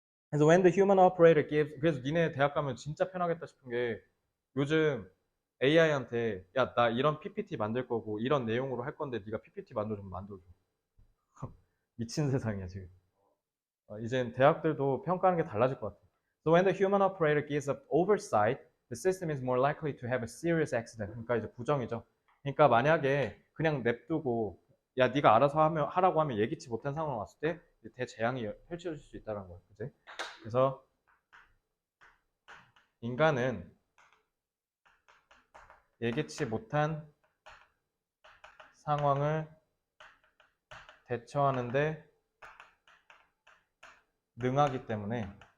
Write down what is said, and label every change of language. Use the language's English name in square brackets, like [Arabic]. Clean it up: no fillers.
[Korean] 그래서 [English] when the human operator gives, [Korean] 그래서 니네 대학 가면 진짜 편하겠다 싶은 게 요즘 AI한테 야, 나 이런 PPT 만들 거고 이런 내용으로 할 건데 네가 PPT 만들어주면 만들어줘. 미친 세상이야, 지금. 이젠 대학들도 평가하는 게 달라질 것 같아. [English] So when the human operator gives up oversight, the system is more likely to have a serious accident. [Korean] 그러니까 이제 부정이죠. 그러니까 만약에 그냥 냅두고 야 네가 알아서 하라고 하면 예기치 못한 상황 왔을 때 대재앙이 펼쳐질 수 있다는 거예요. 그지? 그래서 인간은 예기치 못한 상황을 대처하는데 능하기 때문에